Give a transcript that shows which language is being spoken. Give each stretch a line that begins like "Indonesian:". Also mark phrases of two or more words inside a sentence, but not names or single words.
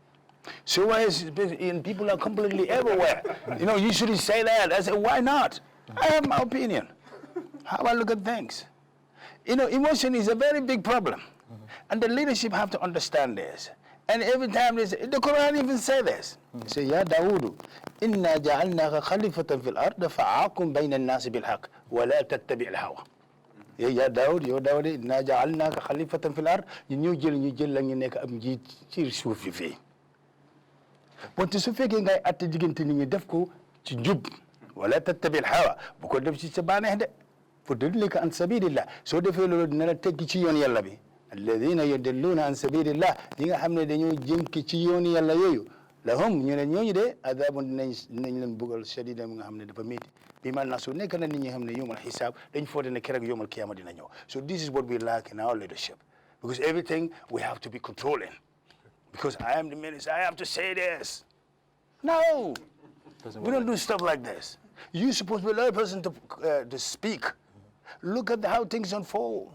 English: So why and people are completely everywhere. You shouldn't say that. I say, why not? I have my opinion. How I look at things. Emotion is a very big problem. And the leadership have to understand this. And every time they say, the Quran even say this. Say,
Arabic: يا داود إنا جعلناك خليفة في الأرض فاحكم بين الناس بالحق ولا تتبع الهوى. يا داود إنا جعلناك خليفة في الأرض.
Wolof: ñu jël la ñu nekk am njiit ci suuf fi. Wante su fekkee ngay atte diggante nit ñi def ko ci njub wala
Arabic: تتبع الهوى
Wolof: bu ko def ci sa bànneex de
Arabic: فيضلك عن سبيل الله
Wolof: soo defee loolu dina la tegg ci yoon yàlla bi
Arabic: الذين يضلون عن سبيل الله
Wolof: ñi nga xam ne dañoo jënk ci yoon yàlla yooyu lahum ñu ne ñooñu de adabun dinañ leen bugal shadida mi nga xam ne dafa métti bi man na su nekk na nit ñi xam ne
Arabic: يوم الحساب
Wolof: dañ foote ne keroog
Arabic: يوم القيامة
Wolof: dina ñëw.
English: So this is what we lack in our leadership, because everything we have to be controlling. Because I am the minister, I have to say this. No, we don't do stuff like this. You're supposed to be the person to speak. Look at how things unfold.